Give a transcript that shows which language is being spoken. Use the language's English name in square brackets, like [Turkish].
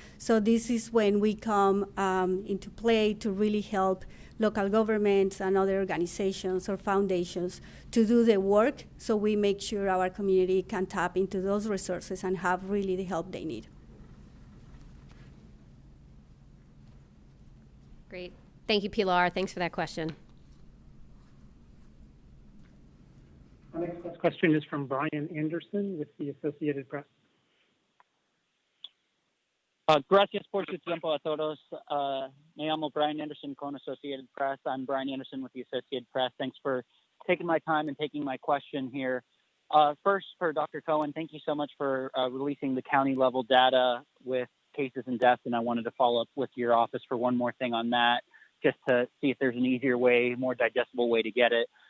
[English] So this is when we come into play to really help local governments and other organizations or foundations to do the work, so we make sure our community can tap into those resources and have really the help they need. Great. Thank you, Pilar. Thanks for that question. Our next question is from Brian Anderson with the Associated Press. [Spanish] Gracias por su tiempo a todos. Me llamo Brian Anderson con Associated Press. [English] I'm Brian Anderson with the Associated Press. Thanks for taking my time and taking my question here. First, for Dr. Cohen, thank you so much for releasing the county level data with cases and deaths, and I wanted to follow up with your office for one more thing on that, just to see if there's an easier way, more digestible way to get it.